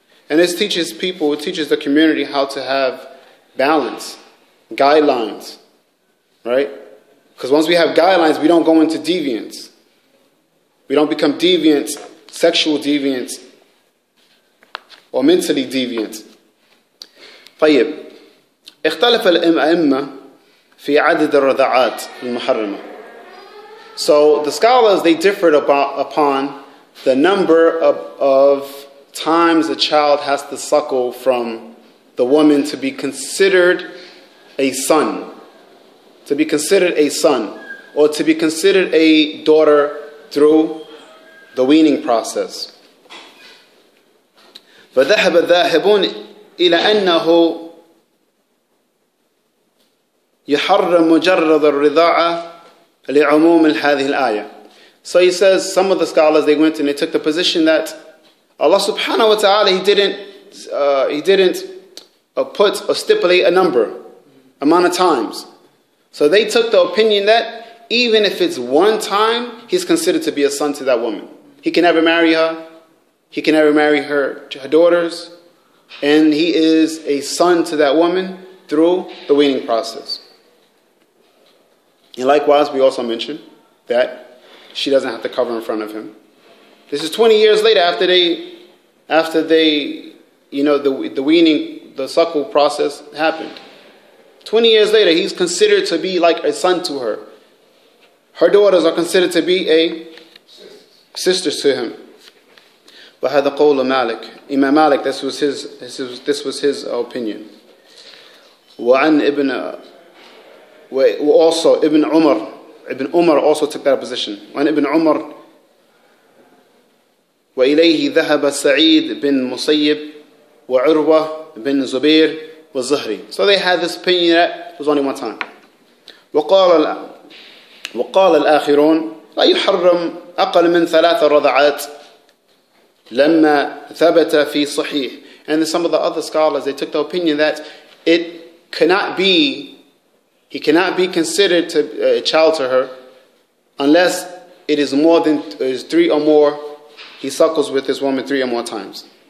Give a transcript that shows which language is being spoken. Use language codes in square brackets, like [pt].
[en] And this teaches people, it teaches the community how to have balance, guidelines, right? Because once we have guidelines, we don't go into deviance. We don't become deviant, sexual deviant, or mentally deviant. [ar] طيب اختلف الأئمة في عدد الرضاعات المحرمة. [en] So the scholars, they differed upon the number of times a child has to suckle from the woman to be considered a son. To be considered a son, or to be considered a daughter through the weaning process. [ar] فذهب الذاهبون إلى أنه يحرم مجرد الرضاعة لعموم هذه الآية. [en] So he says, some of the scholars, they went and they took the position that Allah subhanahu wa ta'ala, He didn't put or stipulate a amount of times. So they took the opinion that even if it's one time, he's considered to be a son to that woman. He can never marry her. He can never marry her daughters. And he is a son to that woman through the weaning process. And likewise, we also mentioned that she doesn't have to cover in front of him. This is 20 years later after they, the weaning, the suckle process happened. 20 years later, he's considered to be like a son to her. Her daughters are considered to be a sisters to him. [ar] وهذا قول مالك. [en] Imam Malik, this was his opinion. وعن also Ibn Umar also took that position. [ar] وعن Ibn Umar وإليه ذهب سعيد بن مسيب وعروة بن زبير والزهري. [en] So they had this opinion that it was only one time. [ar] وقال الآخرون لا يحرم أقل من 3 رضعات لما ثبت في صحيح. [en] And then some of the other scholars, they took the opinion that he cannot be considered a child to her unless it is more than 3 or more. He suckles with this woman 3 or more times.